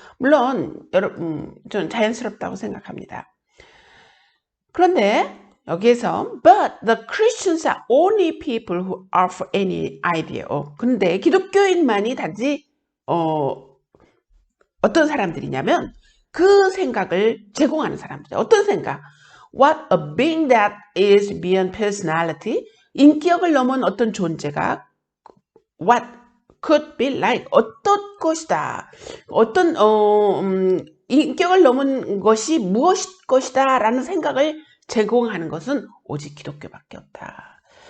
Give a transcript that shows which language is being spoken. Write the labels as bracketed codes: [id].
[ko] 물론 여러분 저는 자연스럽다고 생각합니다. 그런데 여기에서 [en] but the Christians are only people who offer any idea of. [ko] 근데 기독교인만이 단지 어떤 사람들이냐면 그 생각을 제공하는 사람들. 어떤 생각? [en] What a being that is beyond personality. [ko] 인격을 넘은 어떤 존재가 [en] what could be like. [ko] 어떤 것이다. 어떤 인격을 넘은 것이 무엇일 것이다 라는 생각을 제공하는 것은 오직 기독교밖에 없다.